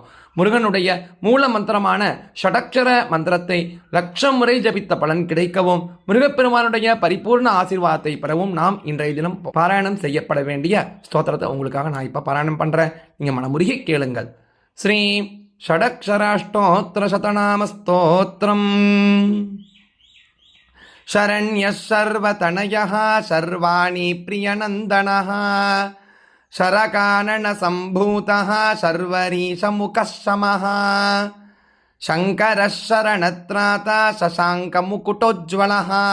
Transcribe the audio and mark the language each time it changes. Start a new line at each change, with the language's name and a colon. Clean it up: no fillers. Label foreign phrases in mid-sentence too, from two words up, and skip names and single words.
Tamil: முருகனுடைய மூல மந்திரமான ஷடக்ஷர மந்திரத்தை 1,00,000 முறை ஜபித்த பலன் கிடைக்கவும் முருகப்பெருமானுடைய பரிபூர்ண ஆசீர்வாதத்தை பெறவும் நாம் இன்றைய தினம் பாராயணம் செய்யப்பட வேண்டிய ஸ்தோத்திரத்தை உங்களுக்காக நான் இப்போ பாராயணம் பண்ணுறேன். நீங்கள் மனமுருகி கேளுங்கள்.
Sanskrit: ஸ்ரீ षडक्षराष्टोत्तरशतनामस्तोत्रम् शरण्यः सर्वतनयः सर्वाणि प्रियनन्दनः शरकाननसम्भूतः शर्वरीशमुखः शमः शङ्करः शरणत्राता शशाङ्कमुकुटोज्ज्वलः